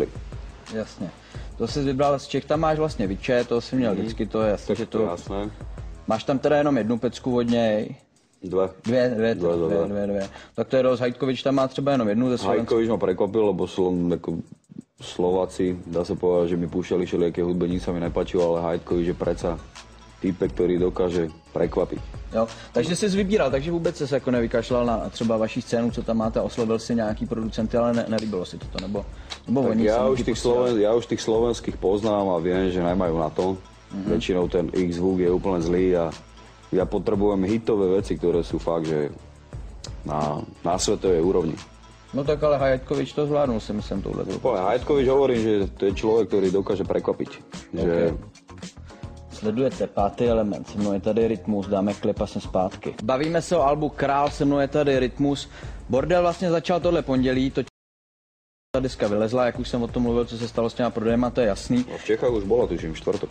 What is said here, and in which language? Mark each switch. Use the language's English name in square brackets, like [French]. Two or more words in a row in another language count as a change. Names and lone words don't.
[Czech] Jasne. To si vybral z Čech, tam máš vlastně Viče, to si měl vždycky, to je jasné, že to... Jasné. Máš tam teda jenom jednu pecku od něj? Dvě. Tak to je dost, Hajtkovič tam má třeba jenom jednu ze Slovenska. [Slovak] Hajtkovič ma prekvapil, lebo Slováci, dá sa povedať, že mi púšťali všelijaké hudbe, nič sa mi nepáčilo, ale Hajtkovič je predsa týpek, ktorý dokáže prekvapiť. [Czech] Jo, takže jsi vybíral, takže vůbec se jako nevykašlal na třeba vaší scénu, co tam máte, oslovil si nějaký producenty, ale nelíbilo si to, nebo oni [Slovak] ja už tých slovenských poznám a viem, že nemajú na to. Väčšinou ten ich zvuk je úplne zlý a ja potrebujem hitové veci, ktoré sú fakt, že na svetovej úrovni. [Czech] No tak ale Hajtkovič to zvládnul, si myslím, tohle. [Slovak] Hajtkovič hovorím, že to je človek, ktorý dokáže prekvapiť. [Czech] Okay. Sledujete Pátý element, se mnou je tady Rytmus, dáme klip a jsem zpátky. Bavíme se o albu Král, se mnou je tady Rytmus. Bordel vlastně začal tohle pondělí, ta deska vylezla, jak už jsem o tom mluvil, co se stalo s těma prodejema, to je jasný. [Slovak] No v Čechách už bola, tuším, štvrtok.